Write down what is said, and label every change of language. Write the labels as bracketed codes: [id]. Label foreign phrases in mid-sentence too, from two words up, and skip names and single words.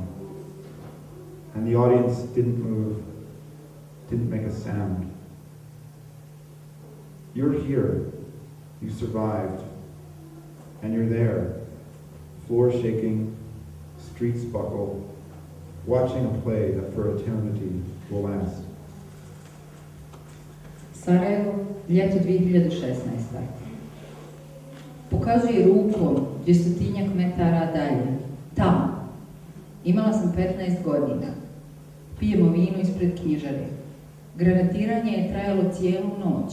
[en] And the audience didn't move, didn't make a sound. You're here, you survived, and you're there, floor shaking, streets buckle, watching a play that for eternity will last. [bs] Sarajevo, ljeto 2016. Pokazuje rukom 200 metara dalje. Tamo. Imala sam 15 godina. Pijemo vino ispred knjižare. Granatiranje je trajalo cijelu noć.